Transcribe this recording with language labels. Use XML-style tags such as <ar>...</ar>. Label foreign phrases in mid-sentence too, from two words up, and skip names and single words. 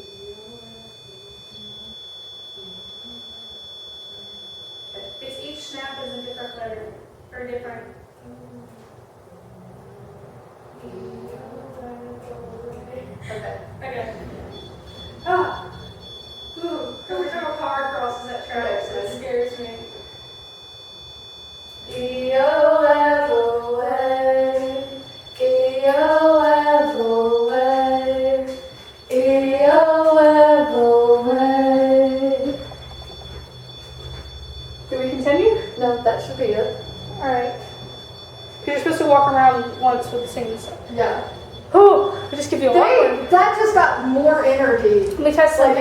<en>it's each snap is a different letter, or different. Okay. Okay. Ah! Ooh, every time a car crosses that track, so it scares me. E-O-F-O-A, E-O-F-O-A, E-O-F-O-A. Do we continue? No, that should be it. Alright. You're supposed to walk around once with the same stuff. Yeah. Oh, I just give you a Dang, lot. that just got more energy. Let me test Like,</en>